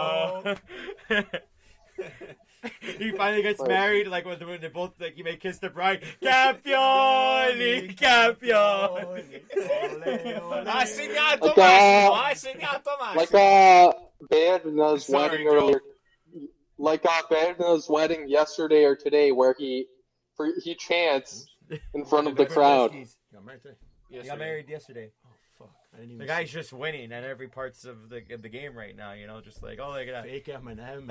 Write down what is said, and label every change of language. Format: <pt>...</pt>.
<en>Mastricio. He finally gets married, like when they both like he may kiss the bride.</en> <it>Campioni, campioni. Ha segnato Massimo, ha segnato Massimo.</it> <en>Berna's wedding earlier. Like Berna's wedding yesterday or today, where he chants in front of the crowd. You got married today? He got married yesterday. Oh fuck! I didn't even. The guy's just winning at every parts of the game right now. Just like, oh, look at that. Fake M&M.</en>